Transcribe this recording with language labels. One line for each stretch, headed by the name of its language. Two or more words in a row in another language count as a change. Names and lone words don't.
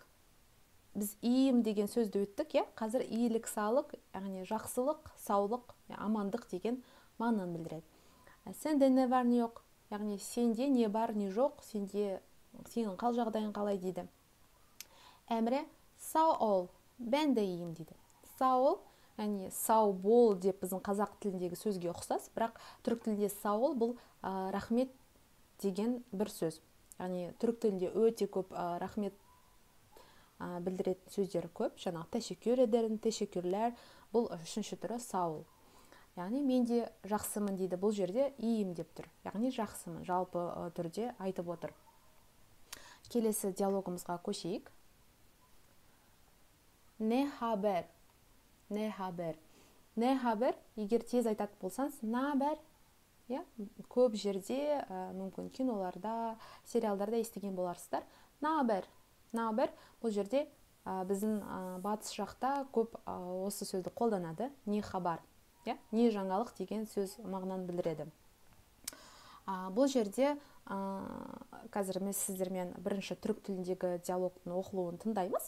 Kazakh: Біз iyiyim деген сөзді өттік, қазір
Turkish: iyilik sağlık,
Kazakh: яғни жақсылық, саулық, амандық деген мағынаны білдіреді. Сенде не бар не жоқ, яғни сенде не бар не жоқ, сенің қал жағдайың қалай дейді.
Turkish: Эмре sağ ol, ben de iyiyim дейді. Sağ ol,
Kazakh: яғни сау бол деп біздің қазақ тіліндегі сөзге ұқсас, бірақ түрік тілінде сау бұл рахмет деген бір сөз. Яғни түрік тілінде өте көп рахмет білдіретін сөздер көп.
Turkish: Жаңағы teşekkür ederim, teşekkürler,
Kazakh: бұл үшінші түрі сау. Яғни мен де жақсымын дейді. Бұл жерде iyiyim деп тұр. Яғни жақсымын, жалпы түрде айтып отыр. Келесі диалогымызға көшейік.
Turkish: Ne haber? Ne haber? Ne haber?
Kazakh: Егер тез айтатын болсаңыз,
Turkish: ne haber?
Kazakh: Көп жерде, мүмкін киноларда, сериалдарда естіген боларсыздар.
Turkish: Ne haber? Ne haber?
Kazakh: Бұл жерде біздің батыс жақта көп осы сөзді қолданады. Не хабар? Не жаңалық деген сөз мағынаны білдіреді. Бұл жерде қазір біз сіздермен бірінші түрік тіліндегі диалогтың оқылуын тыңдаймыз.